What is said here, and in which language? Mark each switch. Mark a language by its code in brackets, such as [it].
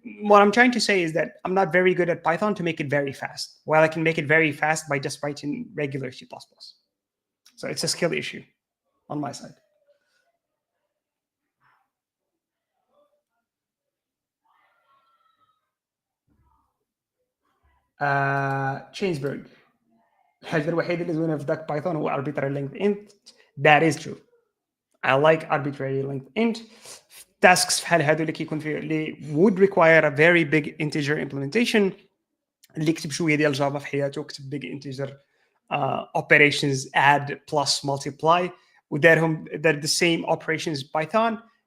[en] What I'm trying to say is that I'm not very good at Python to make it very fast, while I can make it very fast by just writing regular C++. So it's a skill issue on my side. Chainsberg. [ar] الحاجة الوحيدة اللي زوينة في ذاك بايثون هو arbitrary length int. That is true. I like arbitrary length int. [en] Tasks بحال هادو اللي كيكون فيه اللي would require a very big integer implementation. [ar] اللي كتب شويه ديال جافا في حياته كتب big integer operations add plus multiply ودارهم the same operations Python.